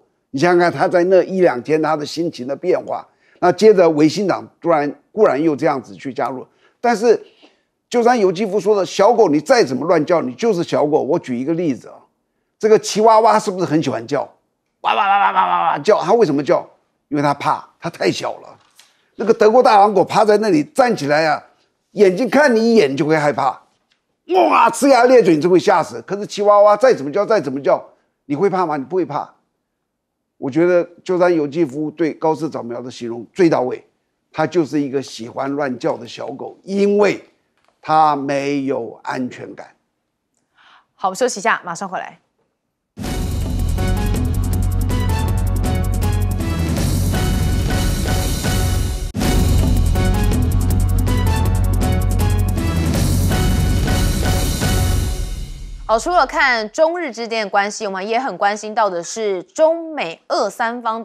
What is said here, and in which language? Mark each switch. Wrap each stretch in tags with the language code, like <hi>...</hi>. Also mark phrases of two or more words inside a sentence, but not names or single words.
<zh>你想想看，他在那1-2天他的心情的變化，那接着維新黨固然又這樣子去加入，但是鳩山由紀夫說的小狗你再怎麼亂叫，你就是小狗。我舉一個例子啊，這個吉娃娃是不是很喜歡叫，哇哇哇哇哇哇叫？它為什麼叫？因為它怕，它太小了。那個德國大狼狗趴在那裡站起來啊，眼睛看你一眼就會害怕，哇，呲牙咧嘴你就會嚇死。可是吉娃娃再怎麼叫，你會怕嗎？你不會怕。我覺得鳩山由紀夫對高市早苗的形容最到位，他就是一個喜歡亂叫的小狗，因為他沒有安全感。好，我們休息一下，馬上回來。好，除了看中日之間的關係，我們也很關心到的是中美俄三方</zh>